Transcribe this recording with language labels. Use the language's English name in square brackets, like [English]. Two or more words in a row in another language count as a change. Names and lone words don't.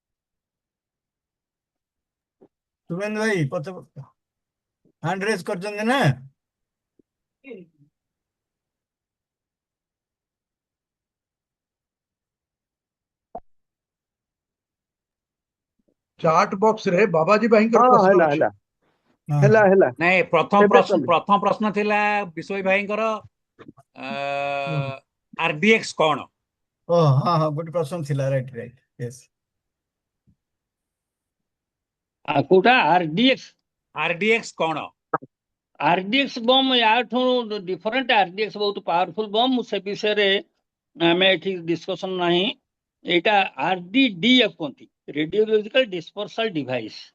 [Hindi] शुभेंदु भाई हैंड रेज कर ना। [Odia] ଚାଟ୍ ବକ୍ସ ରେ ବାବାଜୀ ଭାଇଙ୍କର ହଁ ପ୍ରଶ୍ନ ହେଲା ଅଛି। ହେଲା [Hindi] हाँ [Odia] ହେଲା [Hindi] हाँ [Odia] ହେଲା ନାଇଁ ଏବେ କଲେ ପ୍ରଥମ ପ୍ରଶ୍ନ ଥିଲା ବିଶୋଇ ଭାଇଙ୍କର ଆରଡିଏକ୍ସ କଣ? ଓ ହଁ ହଁ ଗୋଟେ ପ୍ରଶ୍ନ ଥିଲା [English] right right yes. [Odia] କୋଉଟା ଆରଡିଏକ୍ସ? ଆରଡିଏକ୍ସ କଣ? ଆରଡିଏକ୍ସ ବମ୍ ୟାଠୁ ଡିଫରେଣ୍ଟ। ଆରଡିଏକ୍ସ ବହୁତ [English] powerful bomb, [Odia] ସେ ବିଷୟରେ ଆମେ ଏଠି ଡିସ୍କସନ ନାହିଁ। ଏଇଟା ଆରଡିଡିଏଫ କୁହନ୍ତି, [English] radiological dispersal device.